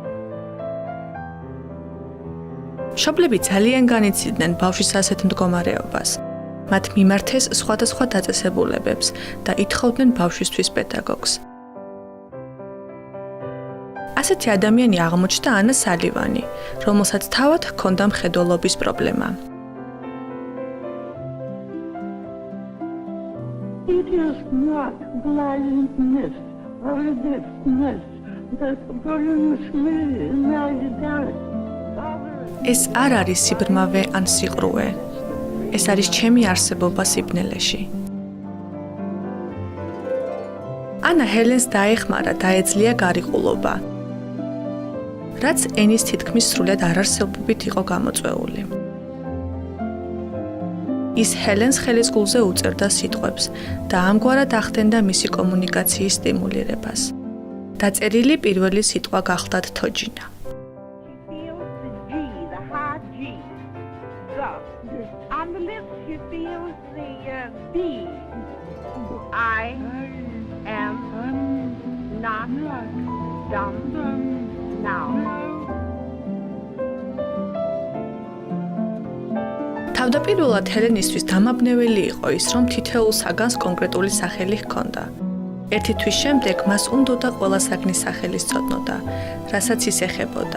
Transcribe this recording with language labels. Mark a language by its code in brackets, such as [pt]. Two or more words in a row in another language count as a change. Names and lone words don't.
[ka] მშობლები ძალიან განიცდიდნენ ბავშვის ასეთ მდგომარეობას. მათ მიმართეს სხვადასხვა დაწესებულებებს და ითხოვდნენ ბავშვისთვის პედაგოგს. ასეთი ადამიანი აღმოჩნდა ანა სალივანი, რომელსაც თავად ჰქონდა მხედველობის პრობლემა. [en] It is not blindness or deafness that brings me neither. [ka] ეს არ არის სიბრმავე ან სიყრუე. ეს არის ჩემი არსებობა სიბნელეში. ანა ჰელენს დაეხმარა და ეძლია გარიყულობა, რაც ენის თითქმის სრულად არარსებობით იყო გამოწვეული. ის ჰელენს ხელისგულზე უწერდა სიტყვებს და ამგვარად ახდენდა მისი კომუნიკაციის სტიმულირებას. დაწერილი პირველი სიტყვა გახლდათ თოჯინა. [en] She feels the G, the hard G. On the lips she feels the B. I am not dumb now. [ka] თავდაპირველად ჰელენისთვის დამაბნეველი იყო ის, რომ თითოეულ საგანს კონკრეტული სახელი ჰქონდა. ერთი თვის შემდეგ მას უნდოდა ყველა საგნის სახელი სწოდნოდა, რასაც ის ეხებოდა.